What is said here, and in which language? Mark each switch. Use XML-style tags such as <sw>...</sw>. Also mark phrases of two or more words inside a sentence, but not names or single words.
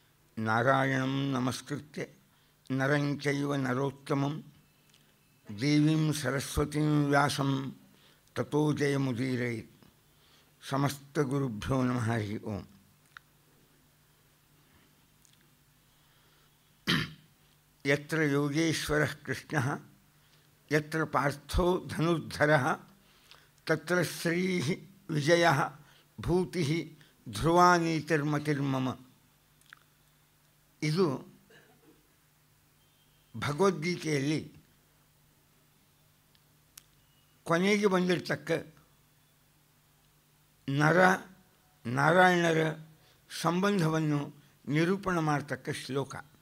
<sa>ನಾರಾಯಣಂ ನಮಸ್ಕೃತ್ಯ ನರಂ ಚೈವ ನರೋತ್ತಮಂ ದೇವೀಂ ಸರಸ್ವತೀಂ ವ್ಯಾಸಂ ತತೋ ಜಯಮುದೀರಯೇತ್. ಸಮಸ್ತಗುರುಭ್ಯೋ ನಮಃ. ಹರಿ ಓಂ. ಯತ್ರ ಯೋಗೇಶ್ವರಃ ಕೃಷ್ಣಃ ಯತ್ರ ಪಾರ್ಥೋ ಧನುರ್ಧರಃ ತತ್ರ ಶ್ರೀಃ ವಿಜಯಃ ಭೂತಿಃ ಧ್ರುವಾ ನೀತಿರ್ಮತಿರ್ಮಮ.</sa> <kn>ಇದು ಭಗವದ್ಗೀತೆಯಲ್ಲಿ ಕೊನೆಗೆ ಬಂದಿರತಕ್ಕ ನರ ನಾರಾಯಣರ ಸಂಬಂಧವನ್ನು ನಿರೂಪಣೆ ಮಾಡತಕ್ಕ ಶ್ಲೋಕ.</kn>